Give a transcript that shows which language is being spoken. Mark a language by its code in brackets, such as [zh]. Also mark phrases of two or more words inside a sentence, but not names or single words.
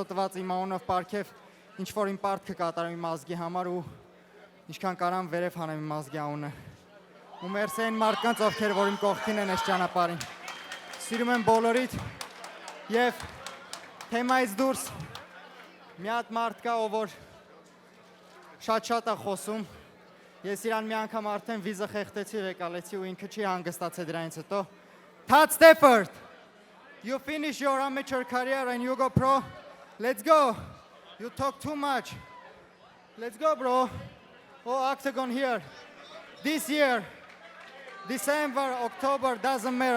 [hy] տված իմ անունով պարգև ինչ-որ իմ պարտքը կատարեմ իմ ազգի համար ու ինչքան կարամ վերև հանեմ իմ ազգի անունը։ Ու մերսի այն մարդկանց, ովքեր որ իմ կողքին են այս ճանապարհին։ Սիրում եմ բոլորիդ եւ թեմայից դուրս մի հատ մարդ կա, ով որ շատ է խոսում։ Ես իրան մի անգամ արդեն վիզը խեղդեցի, եկալեցի ու ինքը չի հանգստացել դրանից հետո։ Todd Stafford, [en] you finish your amateur career and you go pro. Let's go. You talk too much. Let's go, bro. Oh, octagon here. This year, December, October, doesn't matter.